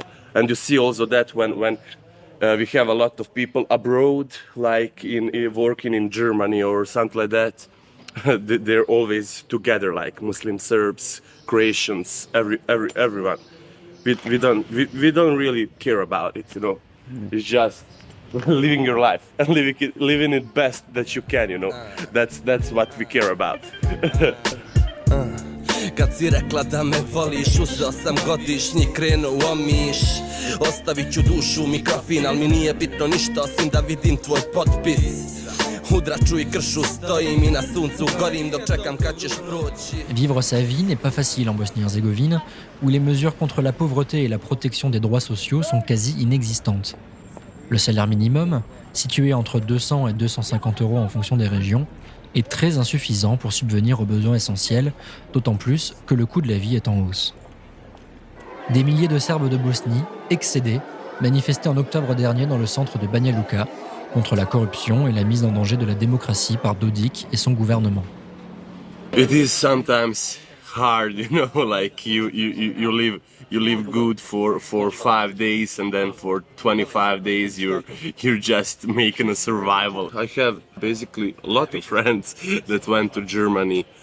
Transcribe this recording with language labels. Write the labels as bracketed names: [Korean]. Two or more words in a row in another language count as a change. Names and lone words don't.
[English] And you see also that when we have a lot of people abroad, like working in Germany or something like that, they're always together, like Muslim, Serbs, Croatians, everyone. We don't really care about it, you know. It's just living your life and living it best that you can, you know. That's what we care about. [Bosnian] Kad si rekla da me voliš, uzeo sam godišnji, krenuo u Omiš. Ostavit ću dušu u mikrofon, al mi nije bitno ništa osim da vidim tvoj potpis. Udraču I kršu stojim I na suncu gorim dok čekam kad ćeš proći. [French] Vivre sa vie n'est pas facile en Bosnie-Herzégovine, où les mesures contre la pauvreté et la protection des droits sociaux sont quasi inexistantes. Le salaire minimum, situé entre 200 et 250 € en fonction des régions, est très insuffisant pour subvenir aux besoins essentiels, d'autant plus que le coût de la vie est en hausse. Des milliers de Serbes de Bosnie, excédés, manifestaient en octobre dernier dans le centre de Banja Luka contre la corruption et la mise en danger de la démocratie par Dodik et son gouvernement. [English] It is sometimes hard, you know, like you live good for 5 days and then for 25 days you're just making a survival. I have basically a lot of friends that went to Germany.